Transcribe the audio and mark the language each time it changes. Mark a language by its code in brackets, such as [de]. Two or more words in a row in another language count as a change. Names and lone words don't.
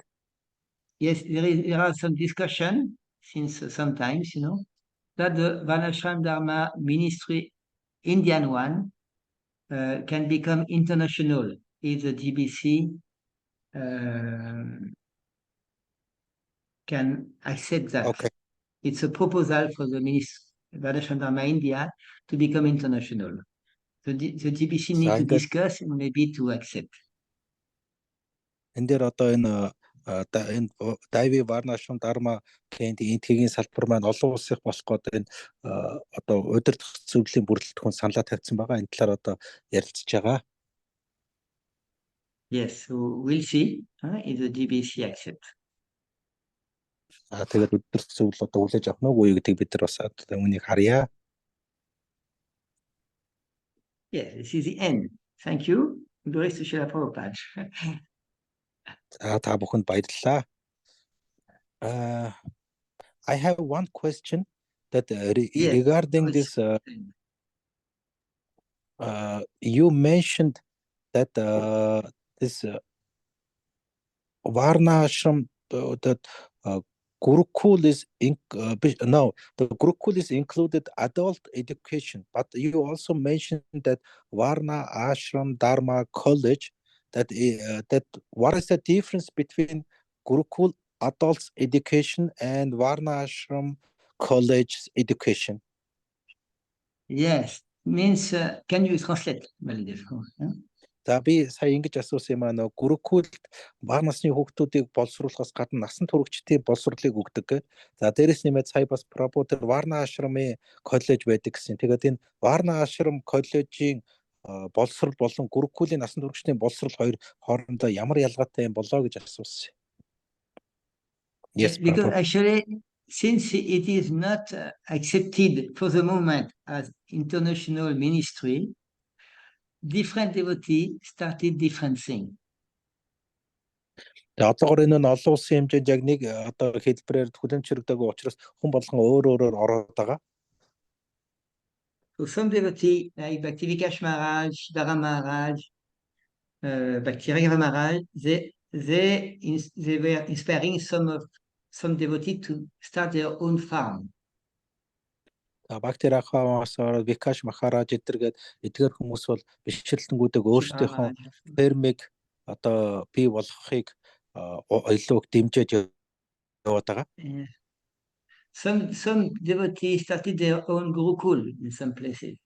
[en] Yes, there are some discussion since sometimes, that the Vanashram Dharma ministry, Indian one, can become international if the GBC can accept that. Okay. It's a proposal for the Vanashram Dharma India to become international. The GBC need to discuss and maybe to accept. [mn] Энэ дээр одоо энэ Дави Варнашрам Дарма гэний эдгийн салбар маань олон улсынх болох гээд энэ одоо удирдах зөвлөлийн бүрэлдэхүүн саналаа тавьсан байгаа. Энэ талаар одоо ярилцж байгаа. [en] Yes, so we'll see if the GBC accept. [mn] Тэгээд удирдах зөвлөл одоо хүлээж авах нь үгүй гэдгийг бид нар бас үүнийг харъя. [en] Yeah, this is the end. Thank you. Glory to Srila Prabhupada. [mn] Та бүхэнд баярлалаа. [en] I have one question that regarding this. You mentioned that this Varna ashram that Gurukul is the Gurukul is included adult education, but you also mentioned that Varna Ashram Dharma College. That what is the difference between Gurukul adults education and Varna Ashram College education? Yes, means can you translate? [mn] За би сая ингэж асуусан юм аа Гурукулд бага насны хүүхдүүдийг боловсруулахаас гадна насан туршидтын боловсролыг өгдөг. За дээрэс нэмээд сая бас Прабху тэр Варна ашрамын коллеж байдаг гэсэн. Тэгээд энэ Варна ашрам коллежийн боловсрол болон гурукулын насан туршидын боловсрол хоёр хоорондоо ямар ялгаатай юм болоо гэж асуусан. [en] Yes, because actually, since it is not accepted for the moment as international ministry, different devotees started different things. [mn] одоогоор энэ нь олон улсын хэмжээнд яг нэг одоо хэлбэрээр хүлэмжшэрэгдээгүй учраас хүн болгон өөрөөр ороод байгаа. [en] So some devotees like Bhakti Vikash Maharaj, Dhara Maharaj, Bhakti Raghava Maharaj, they were inspiring some devotees to start their own farm. [mn] Бхакти Рахаваас Викаш Махарадж эдгээр хүмүүс бол бишрэлтэнгүүдийг өөрсдийнхөө фермийг одоо бий болгохыг илүү дэмжиж яваад байгаа. [en] Some devotees started their own gurukul in some places.